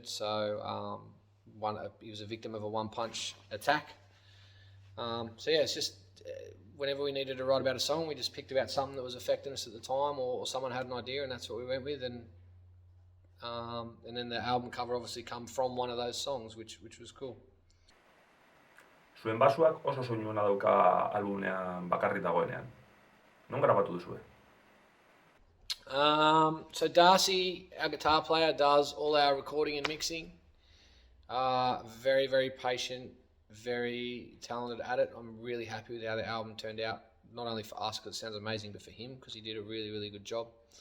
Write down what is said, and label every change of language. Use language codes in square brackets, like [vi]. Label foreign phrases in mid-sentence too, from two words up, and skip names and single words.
[en] So he was a victim of a one-punch attack. It's just whenever we needed to write about a song, we just picked about something that was affecting us at the time, or someone had an idea, and that's what we went with. And then the album cover obviously come from one of those songs, which was cool. [eu] Zuen basuak oso soinu ona dauka albumean bakarrik dagoenean. Non grabatu duzue? [en] So Darcy, our guitar player, does all our recording and mixing. Very, very patient, very talented at it. I'm really happy with how the album turned out, not only for us because it sounds amazing, but for him because he did a really, really good job.